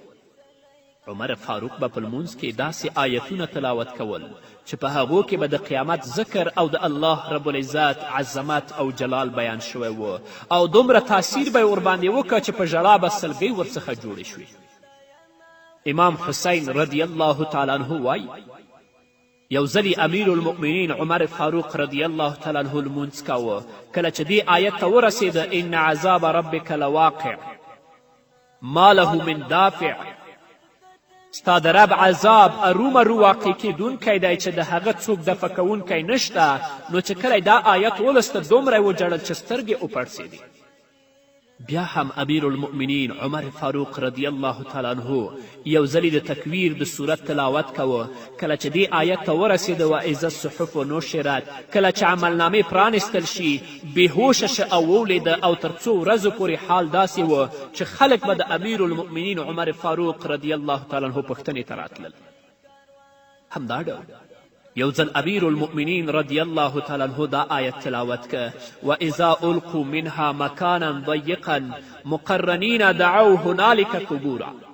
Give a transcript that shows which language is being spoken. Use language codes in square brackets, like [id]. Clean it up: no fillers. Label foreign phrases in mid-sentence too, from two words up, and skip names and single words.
[ps] عمر فاروق به په لمونځ کې داسې آیتونه تلاوت کول چې په هغو کې به د قیامت ذکر او د الله رب العزت عظمت او جلال بیان شوی و او دومره تاثیر به یې ورباندې وکړه چې په ژړا به سلګۍ ورڅخه جوړې شوې. امام حسین [ar] رضی الله تعالی عنه [ps] وایي یو ځلې امیر المؤمنین عمر فاروق رضی الله تعالی عنه لمونځ کاوه. کله چې دې آیت ته ورسېده [ar] ان عذاب ربک لواقع ما له من دافع، [ps] ستا د رب عذاب ارومرو واقع کیدونکی دی چې د هغه څوک دفع کوونکی نشته. نو چې کله دا آیت ولسته دومره یې وژړل چې سترګې وپړسېدې. بیا هم امیر المؤمنین عمر فاروق [ar] رضی الله تعالی عنه [ps] یو ځلې د تکویر د صورت تلاوت کوه. کله چې دې آیت ته ورسېده [ar] و اذا الصحف نشرت، [ps] کله چې عملنامې پرانستل شي، بېهوشه شه او وولیده او تر څو ورځو پورې حال داسې و چې خلک به د امیر المؤمنین عمر فاروق [ar] رضی الله تعالی عنه [ps] پوښتنې ته راتلل. همدا ډول یو ځل امیر المؤمنین [ar] رضی الله تعالی عنه [ps] دا آیت تلاوت که [ar] واذا القوا منها مکانا ضیقا مقرنین دعوا هنالک ثبورا.